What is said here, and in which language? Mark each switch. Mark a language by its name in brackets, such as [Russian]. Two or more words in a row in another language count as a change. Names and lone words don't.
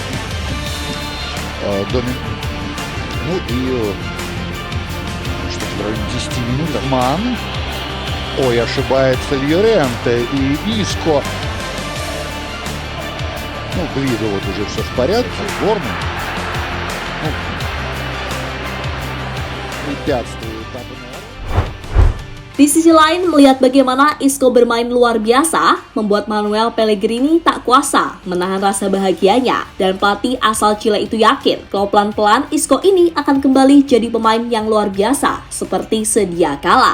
[Russian] Ну и что-то в районе 10 минут. Ман. Ой, ошибается Льоренте и Иско. Ну, Гвидо вот уже все в порядке, сборная. Ну, препятствует Абнер. [Indonesian] Di sisi lain, melihat bagaimana Isco bermain luar biasa, membuat Manuel Pellegrini tak kuasa menahan rasa bahagianya. Dan pelatih asal Chile itu yakin kalau pelan-pelan Isco ini akan kembali jadi pemain yang luar biasa, seperti sedia kala.